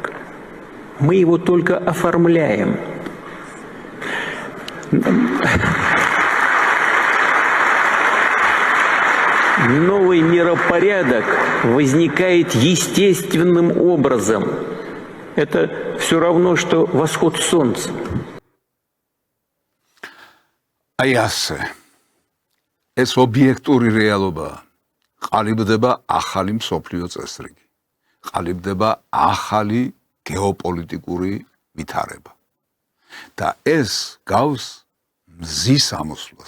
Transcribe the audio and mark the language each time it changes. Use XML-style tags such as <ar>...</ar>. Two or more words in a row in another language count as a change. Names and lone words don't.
<ru>Мы его только оформляем. Новый миропорядок возникает естественным образом. Это все равно, что восход солнца.</ru> <ka>აი ასე. ეს ობიექტური რეალობაა. ყალიბდება ახალი მსოფლიო წესრიგი. ყალიბდება ახალი გეოპოლიტიკური ვითარება. და ეს გავს მზის ამოსვლას.</ka>